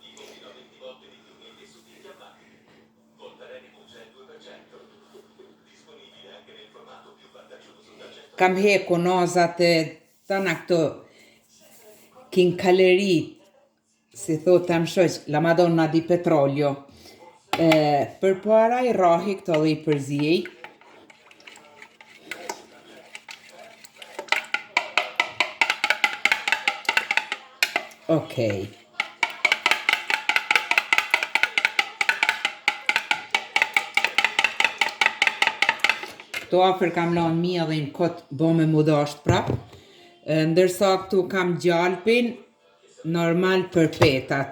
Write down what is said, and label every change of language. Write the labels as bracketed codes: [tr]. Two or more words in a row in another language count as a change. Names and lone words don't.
[sq] Kam heku nozat e tana këto kinkalerit, si thotam shoq, [it] la Madonna di petrolio. [sq] Për para i rahi këto dhe i përzjej. Okej. Këto afer kam lanë mielin kot bo me mudasht prap, ndërsa këtu kam gjalpin normal për petat.